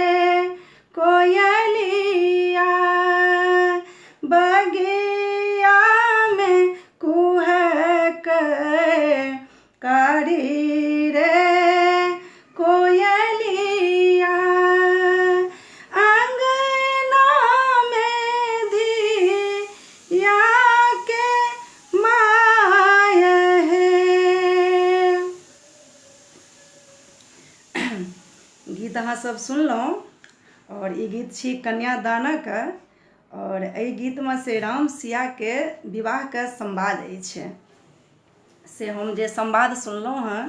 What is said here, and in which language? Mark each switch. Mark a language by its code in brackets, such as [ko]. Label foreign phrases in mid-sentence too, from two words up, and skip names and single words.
[mai] कोयलिया बगिया में कुहक कारी रे कोयलिया अंगना में दिया के माय है गीत अहाँ सब सुनलहुँ और ई गीत छी कन्यादानक और एहि गीतमे से राम सिया के विवाह के संवाद अछि से हम जे संवाद सुनलहुँ हँ